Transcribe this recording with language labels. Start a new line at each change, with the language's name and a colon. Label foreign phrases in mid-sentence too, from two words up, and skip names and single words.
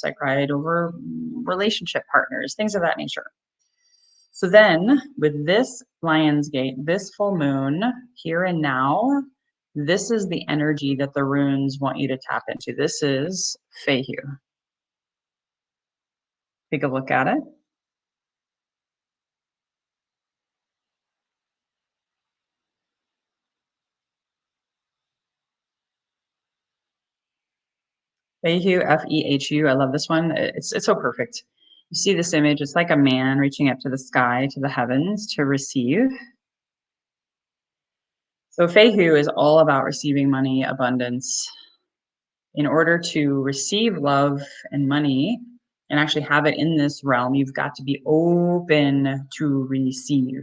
English: I cried over relationship partners, things of that nature. So then with this Lion's Gate, this full moon here and now, this is the energy that the runes want you to tap into. This is Fehu. Take a look at it. Fehu, Fehu. I love this one. It's so perfect. You see this image, it's like a man reaching up to the sky, to the heavens to receive. So Fehu is all about receiving money, abundance. In order to receive love and money and actually have it in this realm, you've got to be open to receive.